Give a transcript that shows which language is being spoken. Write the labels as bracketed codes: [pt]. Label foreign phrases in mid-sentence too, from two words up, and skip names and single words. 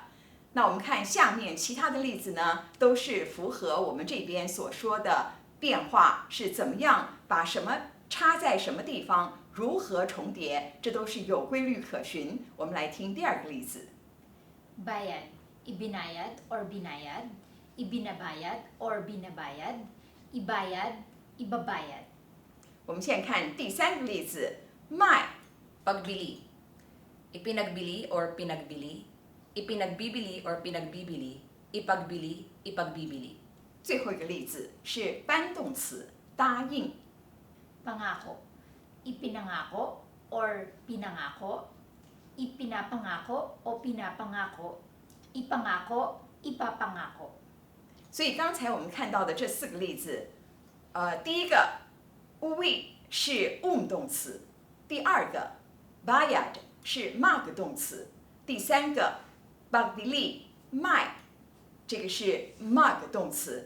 [zh] 那我们看下面其他的例子呢，都是符合我们这边所说的变化是怎么样，把什么插在什么地方，如何重叠，这都是有规律可循。我们来听第2个例子。 [tl] Bayad, ibinayad or binayad, ibinabayad or binabayad, ibayad, ibabayad. [zh] 我们现在看第3个例子，卖 [tl] Pagbili. Ipinagbili or pinagbili. Ipinagbibili or pinagbibili. Ipagbili, ipagbibili. [zh] 最后一个例子是搬动词，答应。 [tl] Pangako, ipinangako or pinangako, ipinapangako o pinapangako, ipangako, ipapangako. [zh] 所以刚才我们看到的这4个例子，第一个 ui 是动词，第2个 bayad 是 mag 动词。第三个 pagbili 卖，这个是 mag 动词。